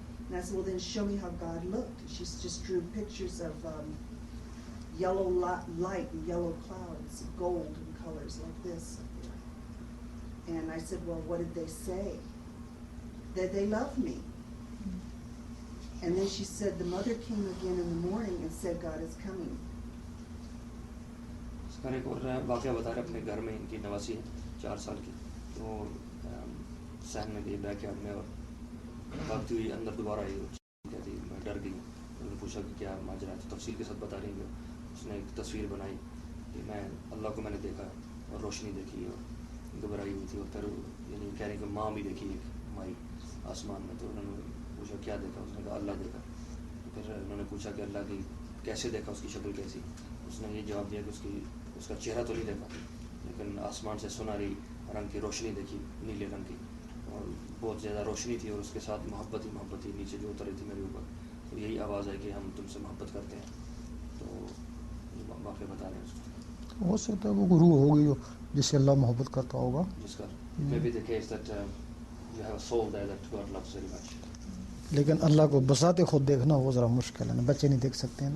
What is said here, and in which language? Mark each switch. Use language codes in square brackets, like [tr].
[en] And I said, "Well, then show me how God looked." And she just drew pictures of yellow light and yellow clouds, gold and colors like this. And I said, "Well, what did they say?" That they loved me. And then she said the mother came again in the morning and said, "God is coming." [ur] اس کا ایک اور واقعہ بتا رہے اپنے گھر میں, ان کی نواسی ہے 4 سال کی. تو سہن میں گئی بیک یارڈ میں, اور بھاگتی ہوئی اندر دوبارہ آئی. کہتی میں ڈر گئی. انہوں نے پوچھا کہ کیا ماجرا ہے, تو تفصیل کے ساتھ بتا رہی ہے. اس نے ایک تصویر بنائی کہ اللہ کو میں نے دیکھا اور روشنی دیکھی اور گھبرائی ہوئی تھی, اور پھر یعنی کہہ رہی کہ ماں بھی دیکھی ایک مائی آسمان میں. تو انہوں نے پوچھا کیا دیکھا, اس نے کہا اللہ دیکھا. پھر انہوں نے پوچھا کہ اللہ کی کیسے دیکھا, اس کی شکل کیسی. اس نے یہ جواب دیا کہ اس کا چہرہ تو نہیں دیکھا, لیکن آسمان سے سنہری رنگ کی روشنی دیکھی, نیلے رنگ کی, اور بہت زیادہ روشنی تھی, اور اس کے ساتھ محبت ہی نیچے جو اتر رہی تھی میرے اوپر. تو یہی آواز ہے کہ ہم تم سے محبت کرتے ہیں. تو واقعہ بتا رہے ہیں اس کو. ہو سکتا ہے وہ روح ہوگی جو جس سے اللہ محبت کرتا ہوگا. جس کا [en] may be the case that you have a soul there that God loves very much. [ur] لیکن اللہ کو بذات خود دیکھنا وہ ذرا مشکل ہے نا, بچے نہیں دیکھ سکتے ہیں.